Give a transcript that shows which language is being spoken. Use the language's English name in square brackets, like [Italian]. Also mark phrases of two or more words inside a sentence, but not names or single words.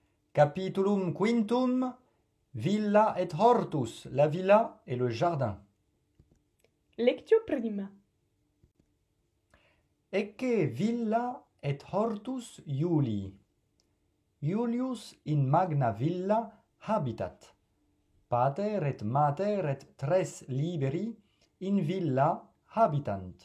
[Latin] Capitulum quintum, villa et hortus, [French] la villa et le jardin. [Latin] Lectio prima. Ecce villa et hortus Iulii. Iulius in magna villa habitat. Pater et mater et tres liberi in villa habitant.